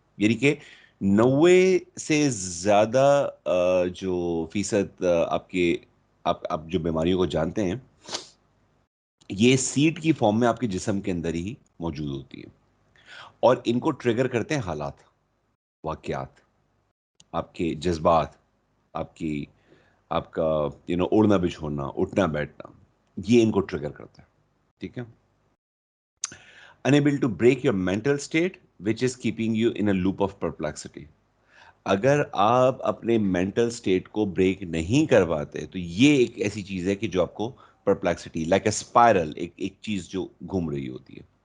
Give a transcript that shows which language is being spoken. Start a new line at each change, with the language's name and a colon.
Urdu: یعنی کہ 90 سے زیادہ جو فیصد آپ کے آپ جو بیماریوں کو جانتے ہیں, یہ سیڈ کی فارم میں آپ کے جسم کے اندر ہی موجود ہوتی ہے, اور ان کو ٹریگر کرتے ہیں حالات, واقعات, آپ کے جذبات, آپ کا اڑنا بچھوڑنا, اٹھنا بیٹھنا, یہ ان کو ٹریگر کرتا ہے. ٹھیک ہے.
English: Unable to break your mental state which is keeping you in a loop of perplexity.
Urdu: اگر آپ اپنے مینٹل اسٹیٹ کو بریک نہیں کرواتے تو یہ ایک ایسی چیز ہے کہ جو آپ کو پرپلیکسٹی
English: like a spiral,
Urdu: ایک چیز جو گھوم رہی ہوتی ہے.